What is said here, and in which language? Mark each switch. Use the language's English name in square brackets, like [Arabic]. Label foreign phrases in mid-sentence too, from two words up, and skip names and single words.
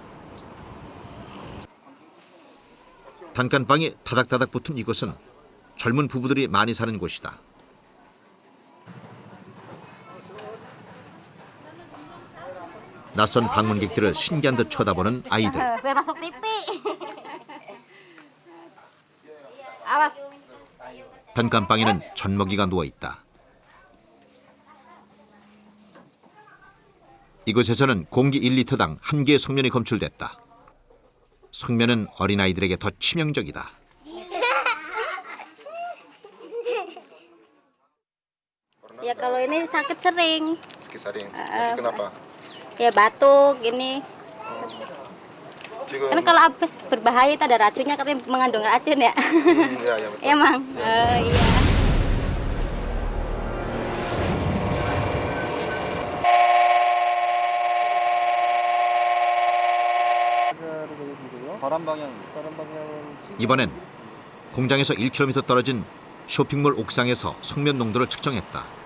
[Korean] 단칸방이 다닥다닥 붙은 이곳은 젊은 부부들이 많이 사는 곳이다. 낯선 방문객들을 신기한 듯 쳐다보는 아이들. [Indonesian] Biar masuk TV. Awas. [Korean] 단칸방에는 젖먹이가 누워있다. 이곳에서는 공기 1리터당 1개의 속면이 검출됐다. 속면은 어린아이들에게 더 치명적이다. [Indonesian] Ya kalau ini sakit sering. Sakit sering. Sakit kenapa? Ya batuk gini. Juga, Kan kalau habis berbahaya itu ada racunnya katanya mengandung racun ya. iya, iya betul. Emang. Iya. [Korean] 이번엔 공장에서 1km 떨어진 쇼핑몰 옥상에서 속면 농도를 측정했다.